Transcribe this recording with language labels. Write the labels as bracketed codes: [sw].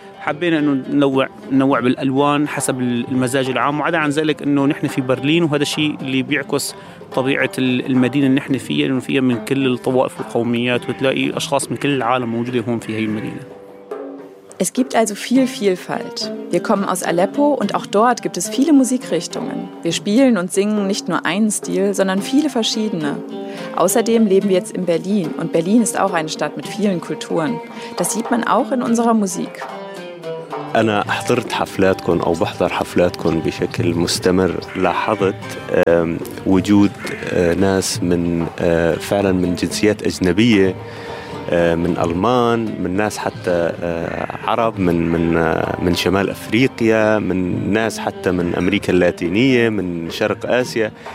[ar] حبينا أنه ننوع بالألوان حسب المزاج العام، وعدا عن ذلك أنه نحن في برلين، وهذا الشيء اللي بيعكس طبيعة المدينة اللي نحن فيها، لأنه فيها من كل الطوائف والقوميات، وتلاقي أشخاص من كل العالم موجودة هون في هاي المدينة. [de] Es gibt also viel Vielfalt. Wir kommen aus Aleppo und auch dort gibt es viele Musikrichtungen. Wir spielen und singen nicht nur einen Stil, sondern viele verschiedene. Außerdem leben wir jetzt in Berlin und Berlin ist auch eine Stadt mit vielen Kulturen. Das sieht man auch in unserer Musik. [ar] أنا حضرت حفلاتكم أو بحضر حفلاتكم بشكل مستمر. لاحظت وجود ناس من فعلا من جنسيات أجنبية، من ألمان، من ناس حتى عرب، من من من شمال أفريقيا، من ناس حتى من أمريكا اللاتينية، من شرق آسيا.